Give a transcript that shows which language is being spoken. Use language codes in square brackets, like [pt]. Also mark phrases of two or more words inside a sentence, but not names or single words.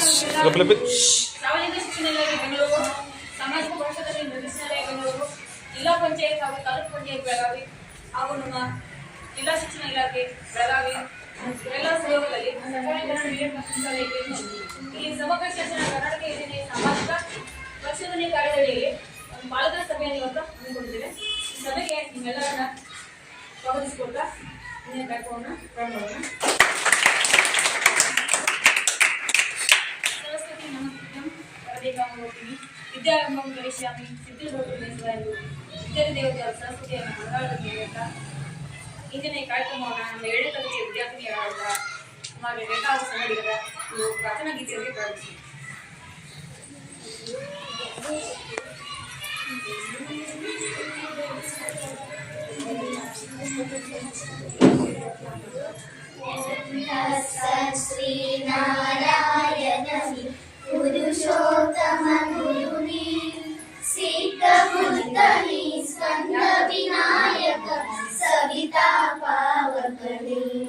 [kn] ಸಾರ್ವಜನಿಕ ಶಿಕ್ಷಣ ಇಲಾಖೆ ಬೆಂಗಳೂರು, ಸಾಮಾಜಿಕ ಭವಿಷ್ಯದಲ್ಲಿ ನಿರ್ದೇಶನಾಲಯ ಬೆಂಗಳೂರು, ಜಿಲ್ಲಾ ಪಂಚಾಯತ್ ಹಾಗೂ ತಾಲೂಕು ಪಂಚಾಯತ್ ಬೆಳಗಾವಿ ಹಾಗೂ ನಮ್ಮ ಜಿಲ್ಲಾ ಶಿಕ್ಷಣ ಇಲಾಖೆ ಬೆಳಗಾವಿ ಎಲ್ಲ ಸಹಯೋಗದಲ್ಲಿ ಸರ್ಕಾರಿ ಇಲ್ಲಿ ಸಮಗ್ರ ಶಿಕ್ಷಣ ಕರ್ನಾಟಕ ಯೋಜನೆ ಸಾಮಾಜಿಕ ಪರಿಶೋಧನೆ ಕಾರ್ಯದಡಿಯಲ್ಲಿ ಒಂದು ಪಾಲಕರ ಸಭೆಯನ್ನು ಇವತ್ತು ಹಮ್ಮಿಕೊಂಡಿದ್ದೇವೆ. ಈ ಸಭೆಗೆ ನಿಮ್ಮೆಲ್ಲರನ್ನ ಸ್ವಾಗತಿಸಿಕೊಳ್ತಾ ಇನ್ನೇ ಕಾರ್ಯಕ್ರಮವನ್ನು ಪ್ರಾರಂಭ ಮಾಡೋಣ. [sa] सरस्वती नमस्कृत्यं वरदेकामूर्तिं विद्यारम्भं करिष्यामि सिद्धिर्भवतु विद्यार्थी देवತೆ [kn] ಸರಸ್ವತಿಯನ್ನು ಮಂಗಳಾರತಿ ಅಂತ ಇಂದಿನ ಈ ಕಾರ್ಯಕ್ರಮವನ್ನು ನಮ್ಮ 7ನೇ ತರಗತಿಯ ವಿದ್ಯಾರ್ಥಿನಿಯರಾದ ಕುಮಾರಿ ರೇಖಾ ಹಾಗೂ ಸಂಗಡಿಗರ ಪ್ರಾರ್ಥನಾ ಗೀತೆಯಲ್ಲಿ ಪ್ರಾರಂಭಿಸಿ. [sa] श्री नारायण पुरुषोत्तम गुरुनी सिद्ध बुद्धनी स्कंद विनायक सविता पावकनी